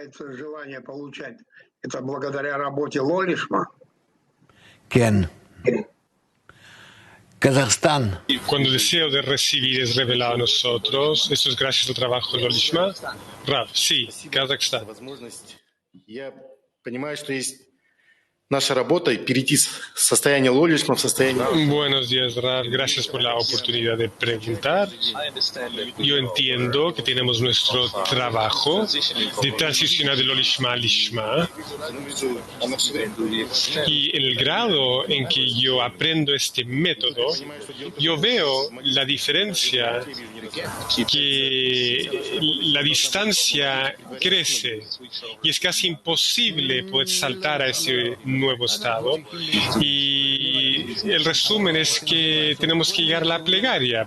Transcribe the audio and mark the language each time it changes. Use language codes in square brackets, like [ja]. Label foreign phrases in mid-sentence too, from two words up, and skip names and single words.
[es] ¿Quién? Kazajstán. Cuando el deseo de recibir es revelado a nosotros, ¿eso es gracias al trabajo de lo Lishma? Rav, sí, Kazajstán. [ru] Наша работа перейти с состояния лолишма в состояние... [es] Buenos días, Rav. Gracias por la oportunidad de preguntar. Yo entiendo que tenemos nuestro trabajo de transicionar de lo Lishma a Lishma. Y en el grado en que yo aprendo este método, yo veo la diferencia, que la distancia crece y es casi imposible poder saltar a ese nuevo estado, y el resumen es que tenemos que llegar a la plegaria.